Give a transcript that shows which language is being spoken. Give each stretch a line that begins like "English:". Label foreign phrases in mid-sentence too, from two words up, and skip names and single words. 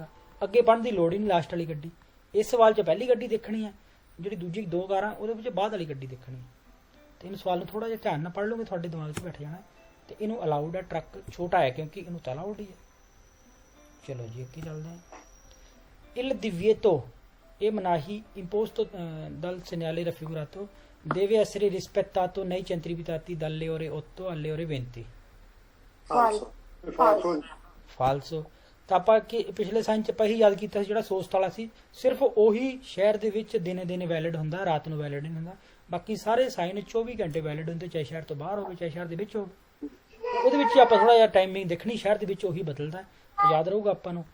Punjabi: ਅੱਗੇ ਪੜ੍ਹਨ ਦੀ ਲੋੜ ਹੀ ਨਹੀਂ, ਲਾਸਟ ਵਾਲੀ ਗੱਡੀ। ਇਸ ਸਵਾਲ 'ਚ ਪਹਿਲੀ ਗੱਡੀ ਦੇਖਣੀ ਹੈ, ਜਿਹੜੀ ਦੂਜੀ 2 ਕਾਰਾਂ ਉਹਦੇ ਵਿੱਚ ਬਾਅਦ ਵਾਲੀ ਗੱਡੀ ਦੇਖਣੀ ਹੈ। ਤੇ ਇਹਨੂੰ ਸਵਾਲ ਨੂੰ ਥੋੜਾ ਜਿਹਾ ਧਿਆਨ ਨਾਲ ਪੜ੍ਹ ਲਓਗੇ, ਤੁਹਾਡੇ ਦਿਮਾਗ 'ਚ ਬੈਠ ਜਾਣਾ। ਤੇ ਇਹਨੂੰ ਅਲਾਉਡ ਹੈ, ਟਰੱਕ ਛੋਟਾ ਹੈ ਕਿਉਂਕਿ ਇਹਨੂੰ ਤਾਂ ਅਲਾਉਡ ਹੀ ਹੈ। ਚਲੋ ਜੀ ਅੱਗੇ ਚੱਲਦੇ ਹਾਂ।
Italian: il divieto e manahi imposto dal segnale raffigurato deve essere rispettato nei centri abitati dalle ore 8 alle ore 20.
Punjabi: ਫਾਲਸੋ। ਤਾਂ ਆਪਾਂ ਕਿ ਪਿਛਲੇ ਸਾਈਨ ਚ ਆਪਾਂ ਹੀ ਯਾਦ ਕੀਤਾ ਸੀ, ਜਿਹੜਾ ਸੋਸਤ ਵਾਲਾ ਸੀ ਸਿਰਫ ਉਹੀ ਸ਼ਹਿਰ ਦੇ ਵਿੱਚ ਦਿਨੇ ਦਿਨੇ ਵੈਲਿਡ ਹੁੰਦਾ, ਰਾਤ ਨੂੰ ਵੈਲਿਡ ਨਹੀਂ ਹੁੰਦਾ। ਬਾਕੀ ਸਾਰੇ ਸਾਈਨ 24 ਘੰਟੇ ਵੈਲਿਡ ਹੁੰਦੇ, ਚਾਹੇ ਸ਼ਹਿਰ ਤੋਂ ਬਾਹਰ ਹੋਵੇ ਚਾਹੇ ਸ਼ਹਿਰ ਦੇ ਵਿੱਚ ਹੋਵੇ। ਉਹਦੇ ਵਿੱਚ ਆਪਾਂ ਥੋੜਾ ਜਿਹਾ ਟਾਈਮਿੰਗ ਦੇਖਣੀ, ਸ਼ਹਿਰ ਦੇ ਵਿੱਚ ਉਹੀ ਬਦਲਦਾ, ਯਾਦ ਰਹੂਗਾ ਆਪਾਂ ਨੂੰ।